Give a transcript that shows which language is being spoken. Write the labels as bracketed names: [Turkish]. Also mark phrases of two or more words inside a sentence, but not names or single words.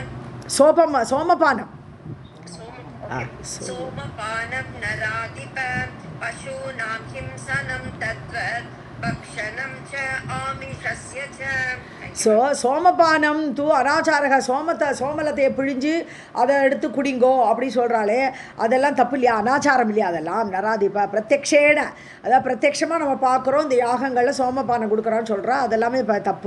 [Tamil] சோமபானம் [Sanskrit] सोमपानं नराधिप पशूनां हिंसनं तद्वत् भक्षणं च आमिषस्य च सोमपानं तु [Tamil] அனாச்சாரக சோமலத்தையை பிழிஞ்சு அதை எடுத்து குடிங்கோ அப்படி சொல்கிறாளே அதெல்லாம் தப்பு இல்லையா, அனாச்சாரம் இல்லையா அதெல்லாம்? [Sanskrit] नराधिप प्रत्यक्षेण, [Tamil] அதாவது பிரத்யக்ஷமாக நம்ம பார்க்குறோம் இந்த யாகங்களில் சோமபானம் கொடுக்குறோன்னு சொல்கிறா, அதெல்லாமே இப்போ தப்பு.